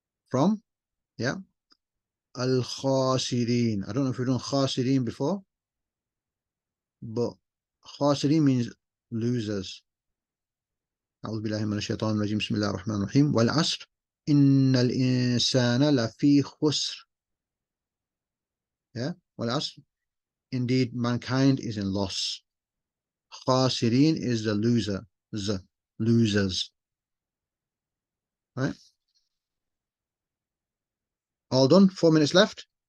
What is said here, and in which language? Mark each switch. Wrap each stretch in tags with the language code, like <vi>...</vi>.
<en>From, yeah. Al-khasirin. I don't know if we've done khasirin before, but khasirin means losers.</en> <ar>أعوذ بالله من الشيطان الرجيم بسم الله الرحمن الرحيم والعصر إن الإنسان لفي خسر.</ar> <en>Yeah,</en> <ar>والعصر.</ar> <en>Indeed, mankind is in loss. Khasirin is the loser. Losers. Right? All done? 4 minutes left.</en>